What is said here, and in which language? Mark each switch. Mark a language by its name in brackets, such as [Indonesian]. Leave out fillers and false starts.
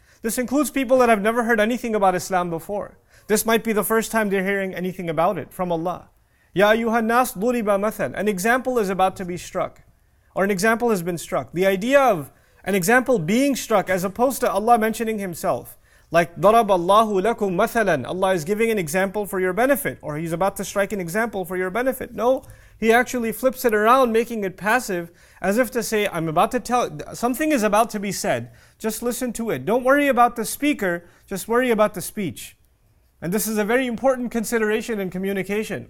[English] This includes people that have never heard anything about Islam before. This might be the first time they're hearing anything about it from Allah. [Arabic] Ya ayyuhan nas duriba mathal. [English] An example is about to be struck, or an example has been struck. The idea of an example being struck as opposed to Allah mentioning Himself. Like, [Arabic] ضَرَبَ اللَّهُ لَكُمْ مَثَلًا. [English] Allah is giving an example for your benefit, or He's about to strike an example for your benefit. No, He actually flips it around, making it passive, as if to say, I'm about to tell, something is about to be said. Just listen to it. Don't worry about the speaker, just worry about the speech. And this is a very important consideration in communication.